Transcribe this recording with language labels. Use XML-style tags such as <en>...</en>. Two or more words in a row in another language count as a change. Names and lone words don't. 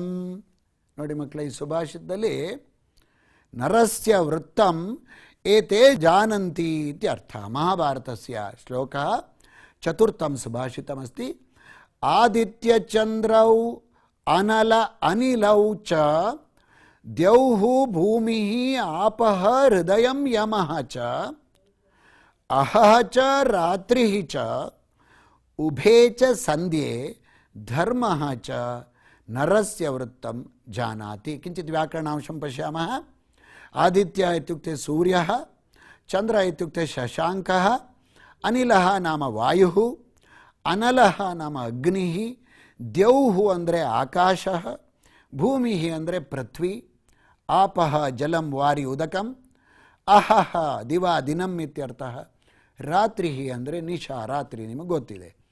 <kn>ನೋಡಿ ಮಕ್ಕಳ, ಈ ಸುಭಾಷಿತದಲ್ಲಿ</kn> <sa>ನರಸ್ಯ ವೃತ್ತಂ ಏತೇ ಜಾನಂತಿ ಇತ್ಯರ್ಥ. ಮಹಾಭಾರತಸ್ಯ ಶ್ಲೋಕ ಚತುರ್ಥಂ ಸುಭಾಷಿತಮಸ್ತಿ. ಆದಿತ್ಯ ಚಂದ್ರೌ ಅನಲ ಅನಿಲೌ ಚ ದ್ಯೌಃ ಭೂಮಿಃ ಆಪಃ ಹೃದಯಂ ಯಮಃ ಚ ಅಹಃ ಚ ರಾತ್ರಿಃ ಚ ಉಭೇ ಚ ಸಂಧ್ಯೆ ಧರ್ಮಃ ಚ ನರಸ್ಯ ವೃತ್ತಂ ಜಾನಾತಿ. ಕಿಂಚಿತ್ ವ್ಯಾಕರಣಾಂಶಂ ಪಶ್ಯಾಮಃ. ಆದಿತ್ಯ ಇತ್ಯುಕ್ತೆ ಸೂರ್ಯಃ, ಚಂದ್ರ ಇತ್ಯುಕ್ತೆ ಶಶಾಂಕಃ, ಅನಿಲಃ ನಾಮ ವಾಯುಃ, ಅನಲಃ ನಾಮ ಅಗ್ನಿಃ, ದ್ಯೌಃ</sa> <kn>ಅಂದರೆ ಆಕಾಶ, ಭೂಮಿ ಅಂದರೆ ಪೃಥ್ವಿ,</kn> <sa>ಆಪಃ ಜಲಂ ವಾರಿ ಉದಕಂ, ಅಹಃ ದಿವಾ ದಿನಂ ಇತ್ಯರ್ಥಃ,</sa> <kn>ರಾತ್ರಿ ಅಂದರೆ ನಿಶಾ ರಾತ್ರಿ, ನಿಮಗೆ ಗೊತ್ತಿದೆ.</kn>